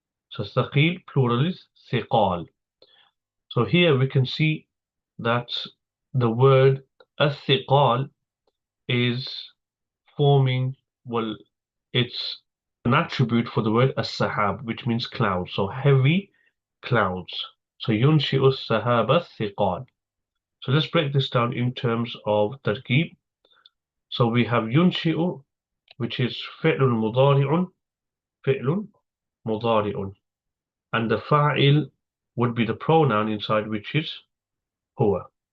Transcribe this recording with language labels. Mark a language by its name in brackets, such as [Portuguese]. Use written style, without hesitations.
[English] So ثقيل plural is ثقال. So here we can see that the word الثقال is forming, well, it's an attribute for the word السحاب, which means clouds. So heavy clouds. [Arabic] So ينشئ السحاب الثقال. [English] So let's break this down in terms of tarkeeb. So we have ينشئ, which is فعل مضارع, فعل مضارع. And the fa'il would be the pronoun inside, which is huwa.